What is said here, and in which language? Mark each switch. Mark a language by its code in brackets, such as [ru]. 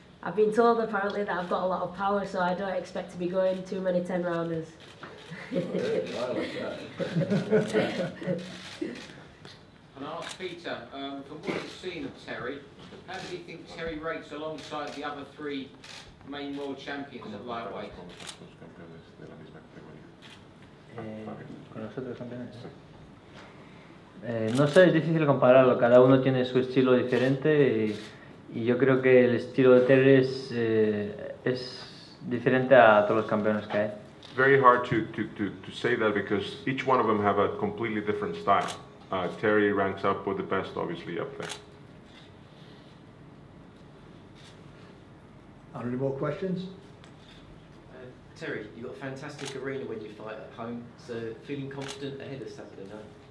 [en] I've been told apparently that I've got a lot of power, so I don't expect to be going too many 10-rounders. And I'll ask Peter, from what you've seen of Terry, how do you think Terry rates alongside the other 3 main world champions at lightweight? [es] Con los otros campeones. No sé, es difícil compararlo. Cada uno tiene su estilo diferente y yo creo que el estilo de Terry es diferente a todos los campeones que hay. [en] Very hard to say that because each one of them have a completely different style. Terry ranks up with the best, obviously, up there. Are there any more questions? Terry, you've got a fantastic arena when you fight at home, so feeling confident ahead of Saturday night?